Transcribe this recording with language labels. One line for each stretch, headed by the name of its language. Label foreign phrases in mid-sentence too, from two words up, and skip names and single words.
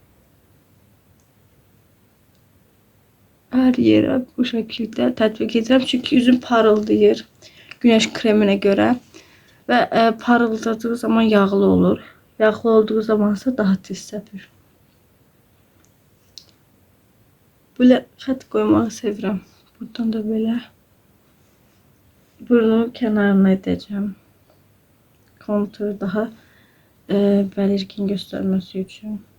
Turkish: Her yere bu şekilde
Azerbaijani: tətbiq edirəm. Çünki yüzüm parıldayır güneş kreminə görə və parıldadığı zaman yağlı olur. Yağlı olduğu zamansa daha tez səpir. Böyle xət qoymağı sevirəm.
Turkish: Buradan da böyle burnumun kenarına edeceğim. Kontur daha belirgin göstermesi için.